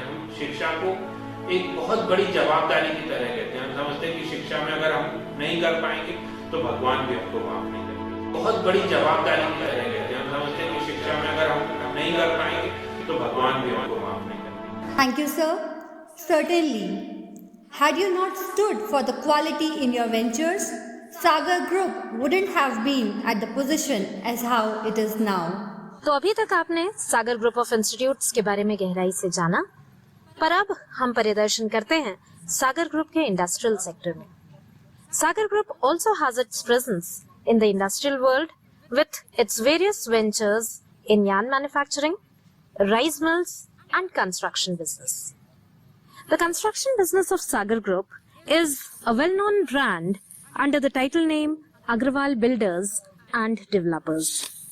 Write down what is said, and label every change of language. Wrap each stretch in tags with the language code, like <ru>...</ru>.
<hi>हम शिक्षा को एक बहुत बड़ी जवाबदारी की तरह लेते हैं। हम समझते हैं कि शिक्षा में अगर हम नहीं कर पाएंगे तो भगवान भी हमको माफ नहीं करेंगे। बहुत बड़ी जवाबदारी की तरह लेते हैं। हम समझते हैं कि शिक्षा में अगर हम नहीं कर पाएंगे तो भगवान भी हमको माफ नहीं करेंगे।</hi> <en>Thank you, sir. Certainly. Had you not stood for the quality in your ventures, Sagar Group wouldn't have been at the position as how it is now.</en> <hi>तो अभी तक आपने सागर ग्रुप ऑफ इंस्टीट्यूट्स के बारे में गहराई से जाना, पर अब हम परिदर्शन करते हैं सागर ग्रुप के इंडस्ट्रियल सेक्टर में।</hi> <en>Sagar group also has its presence in the industrial world with its various ventures in yarn manufacturing, rice mills and construction business. The construction business of Sagar Group is a well-known brand under the title name Agrawal Builders and Developers.</en>